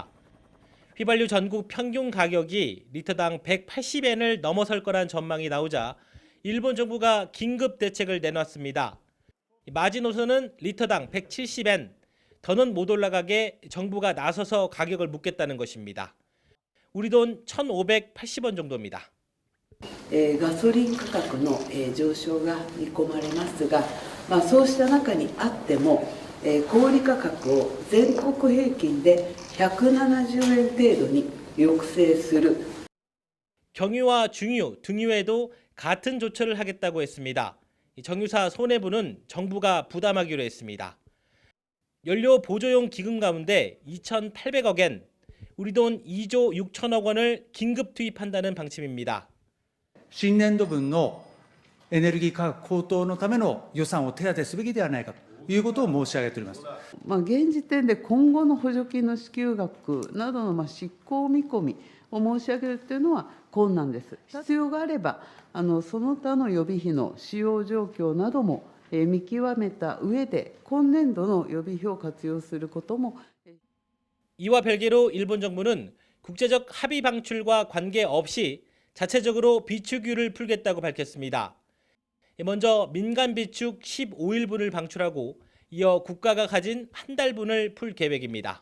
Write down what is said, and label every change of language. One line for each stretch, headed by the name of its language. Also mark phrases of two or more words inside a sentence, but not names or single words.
Korean: 휘발유 전국 평균 가격이 리터당 180엔을 넘어설 거란 전망이 나오자 일본 정부가 긴급 대책을 내놨습니다. 마지노선은 리터당 170엔, 더는 못 올라가게 정부가 나서서 가격을 묻겠다는 것입니다. 우리 돈 1,580원 정도입니다.
Japanese: ガソリン価格の上昇が見込まれますが、そうした中にあっても小売価格を全国平均で170円程度に抑制する。
Korean: 경유와 중유, 등유에도 같은 조처를 하겠다고 했습니다. 정유사 손해부는 정부가 부담하기로 했습니다. 연료 보조용 기금 가운데 2,800억엔, 우리 돈 2조 6천억 원을 긴급 투입한다는 방침입니다.
Japanese: 新年度分のエネルギー価格高騰のための予算を手当てすべきではないかということを申し上げております。現時点で今後の補助金の支給額などの執行見込みを申し上げるというのは困難です。必要があればその他の予備費の使用状況なども見極めた上で今年度の予備費を活用することも。
Korean: 이와 별개로 일본 정부는 국제적 합의 방출과 관계없이 자체적으로 비축유를 풀겠다고 밝혔습니다. 먼저 민간 비축 15일분을 방출하고 이어 국가가 가진 한 달분을 풀 계획입니다.